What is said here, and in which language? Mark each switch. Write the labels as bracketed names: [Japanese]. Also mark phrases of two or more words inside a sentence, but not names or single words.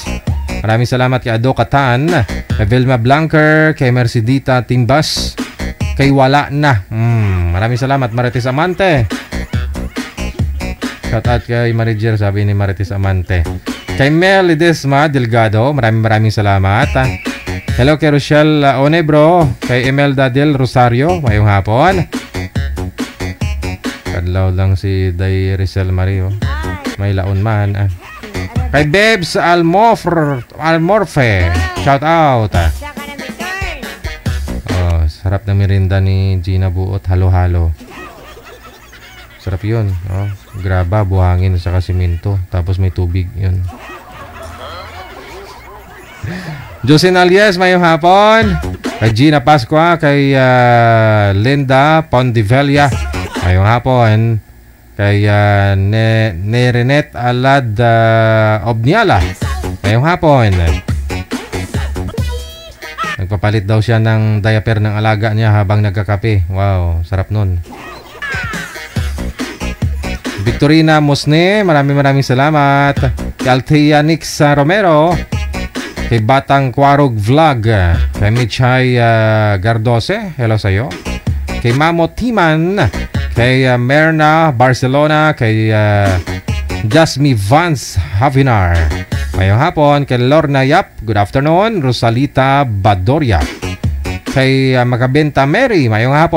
[Filipino] Maraming salamat kay Ado Katan, kay Vilma Blanker, kay Mercedita Timbas, kay Wala Na. Maraming salamat Marites Amante. [English] Shout out [Filipino] kay Marijer, sabi ni Marites Amante. Kay Mel Ledesma Delgado, maraming salamat. [Hiligaynon] Hello kay Rochelle Onebro, kay Imelda Del Rosario, mayong hapon. Kadlaw lang si Day Rizal Mario. May laon man. Kay Bebs Almorfe, [English] shout out. [Filipino] Oh, sarap na merinda ni Gina Buot, halo-halo. Sarap yun. Oh, graba, buhangin sa simento. Tapos may tubig yun. [Hiligaynon] Jocelyn Alias, mayong hapon. Kay Gina Pascua, kay Linda Pondivella, mayong hapon. Kay Nerenet Alad Obniala, mayong hapon. [Filipino] Nagpapalit daw siya ng diaper ng alaga niya habang nagkakape. Wow, sarap nun. Victorina Musne, maraming salamat. Kay Althea Nix Romero, kay Batang Quarog Vlog, kay Michay Gardose, hello sa'yo. [Hiligaynon] Kay Mamo Timan, kay Merna Barcelona, kay Jasmine Vance Havinar, mayong hapon. Kay Lorna Yap, [English] good afternoon. [Hiligaynon] Rosalita Badoria, kay Magabenta Mary, mayong hapon.